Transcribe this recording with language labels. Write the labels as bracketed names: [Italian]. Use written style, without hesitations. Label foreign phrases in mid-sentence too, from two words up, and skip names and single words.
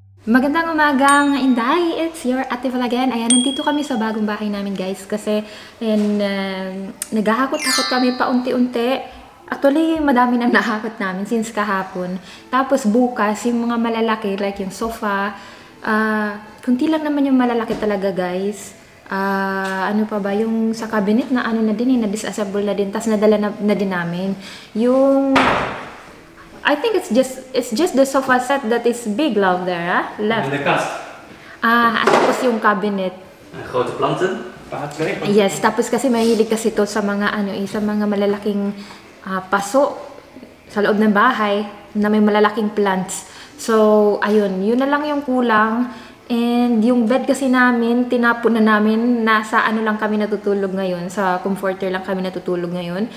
[Filipino] Magandang umaga mga Inday! [English] It's your Ate Val again. [Filipino] Ayan, nandito kami sa bagong bahay namin guys kasi naghahakot-hakot kami paunti-unti. Actually, madami nang nahakot namin since kahapon. Tapos bukas, yung mga malalaki like yung sofa, kunti lang naman yung malalaki talaga guys. Ano pa ba, yung sa cabinet na ano na din na-disassemble na din, tapos nadala na din namin. [English] Yung I think it's just the sofa set that is big love there, left. [Dutch] In de kast. [Filipino] At tapos yung cabinet. [Dutch] Grote planten. [Filipino] Yes, tapos kasi mahilig kasi to sa mga sa mga malalaking paso sa loob ng bahay na may malalaking plants. So, ayun, yun na lang yung kulang. And yung bed kasi namin, tinapon na namin, nasa lang kami natutulog ngayon, sa comforter lang kami natutulog ngayon.